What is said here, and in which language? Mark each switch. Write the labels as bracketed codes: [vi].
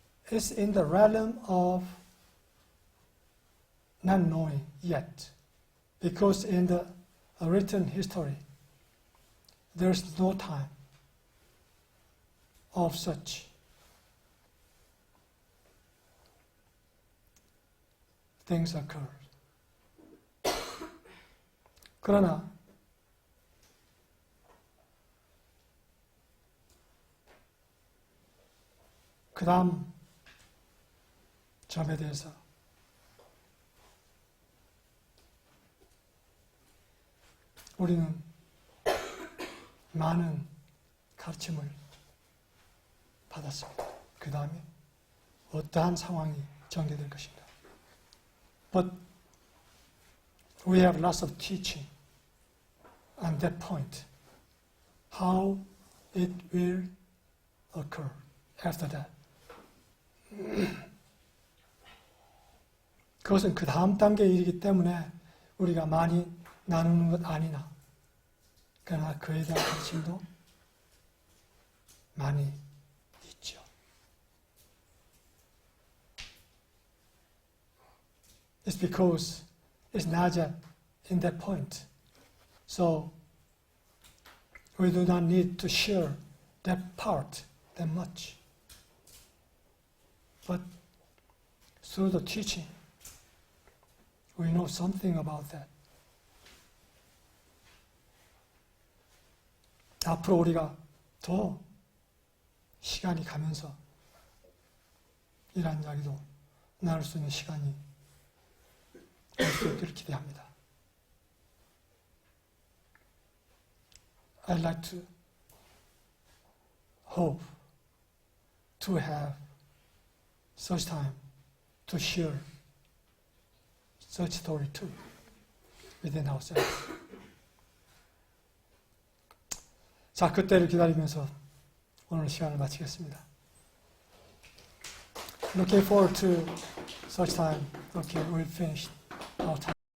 [en] It's in the realm of not knowing yet, because in the written history, there's no time of such things occurred. [ko] 그러나 그 다음 점에 대해서 우리는 많은 가르침을 받았습니다. 그 다음에 어떠한 상황이 전개될 것인가. [en] But we have lots of teaching on that point, how it will occur after that. [ko] 그것은 그 다음 단계의 일이기 때문에 우리가 많이 나누는 것 아니나, 그러나 그에 대한 관심도 많이 있죠. [en] It's because it's not yet in that point. So we do not need to share that part that much. But through the teaching, we know something about that. [ko] 앞으로 우리가 더 시간이 가면서 이러한 이야기도 나눌 수 있는 시간이 올 수 있기를 기대합니다. [en] I'd like to hope to have such time to share such story too within ourselves. [ko] 자, 그때를 기다리면서 오늘 시간을 마치겠습니다. [en] Looking forward to such time. Okay, we'll finish our time.